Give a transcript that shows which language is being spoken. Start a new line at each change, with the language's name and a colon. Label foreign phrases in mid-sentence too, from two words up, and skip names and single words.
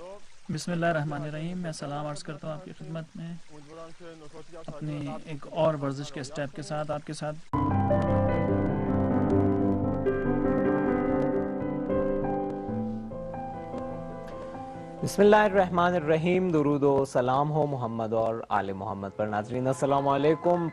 Arabic: بسم اللہ الرحمن الرحیم.
Urdu: میں سلام عرض کرتا ہوں آپ کی خدمت میں
Persian: امیدوارم که نکاتی از
Urdu: اپنی ایک اور ورزش کے اسٹیپ کے ساتھ آپ کے ساتھ.
Arabic: بسم اللہ الرحمن الرحیم.
Urdu: درود و سلام ہو محمد اور آل محمد پر.
Arabic: ناظرین السلام علیکم.